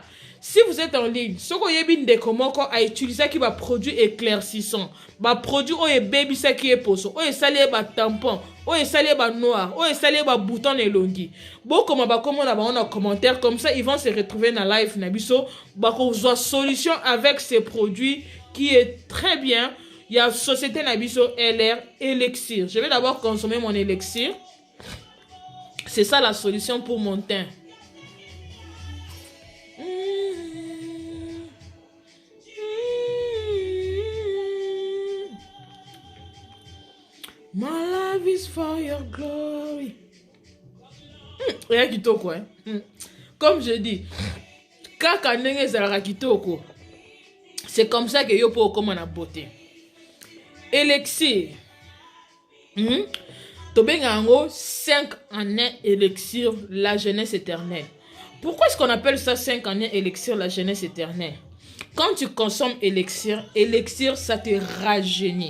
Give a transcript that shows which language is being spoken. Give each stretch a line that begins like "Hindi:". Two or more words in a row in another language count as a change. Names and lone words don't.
French: Si vous êtes en ligne, ce que vous avez comment à utiliser qui va produit éclaircissant, va produit ou baby ça qui est poso, ou salé ba tampon, ou salé ba noir, ou salé ba bouton et longi. Bon comme ba comme on a un commentaire comme ça, ils vont se retrouver dans live nabiso,
Lingala: ba ko zo
French: solution avec ces produits qui est très bien. Il y a société nabiso LR élixir. Je vais d'abord consommer mon élixir. C'est ça la solution pour mon teint.
English: My life is for your glory.
French: Rien kitoko, hein. Comme je dis,
Lingala: kaka ndenge ezalaka kitoko.
French: C'est comme ça que
Lingala: yo po
French: comme na beauté. Élixir.
Lingala: Tobenga ngo
French: 5 années élixir la jeunesse éternelle. Pourquoi est-ce qu'on appelle ça 5 années élixir la jeunesse éternelle? Quand tu consommes élixir, ça te rajeunit.